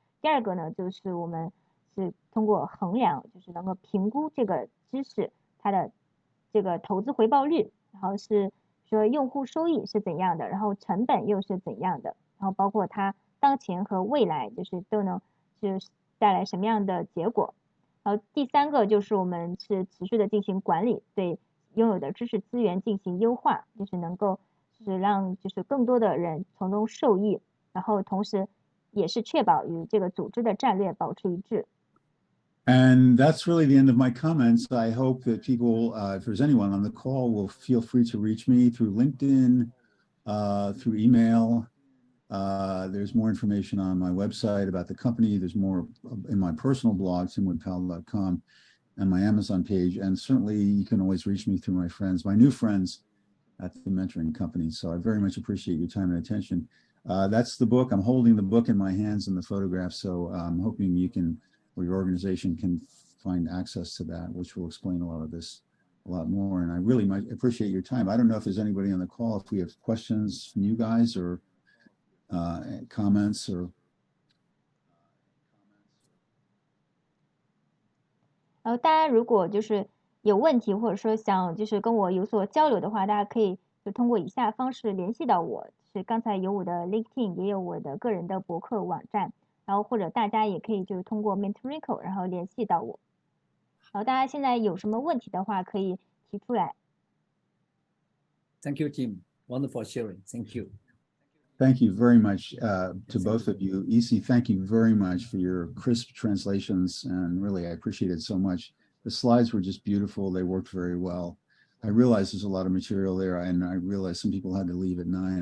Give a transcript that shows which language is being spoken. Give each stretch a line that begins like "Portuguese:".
Chinese: 第二个呢，就是我们是通过衡量，就是能够评估这个知识它的这个投资回报率，然后是说用户收益是怎样的，然后成本又是怎样的，然后包括它当前和未来就是都能就是带来什么样的结果。然后第三个就是我们是持续的进行管理，对拥有的知识资源进行优化，就是能够就是让就是更多的人从中受益，然后同时也是确保与这个组织的战略保持一致。
English: And that's really the end of my comments. I hope that people, if there's anyone on the call, will feel free to reach me through LinkedIn, through email. There's more information on my website about the company. There's more in my personal blog, timwoodpowell.com, and my Amazon page. And certainly you can always reach me through my new friends at the mentoring company. So I very much appreciate your time and attention. That's the book. I'm holding the book in my hands and the photograph. So I'm hoping you can, or your organization can find access to that, which will explain a lot of this a lot more. And I really might appreciate your time. I don't know if there's anybody on the call, if we have questions from you guys or comments or.
Chinese: 然后大家如果就是有问题，或者说想就是跟我有所交流的话，大家可以就通过以下方式联系到我，是刚才有我的 LinkedIn， 也有我的个人的博客网站，然后或者大家也可以就是通过 MentoringCo 然后联系到我。好，大家现在有什么问题的话可以提出来。
English: Thank you, Tim. Wonderful sharing. Thank you. Thank you very much to both of you. Isi, thank you very much for your crisp translations, and really I appreciate it so much. The slides were just beautiful. They worked very well. I realize there's a lot of material there, and I realize some people had to leave at 9.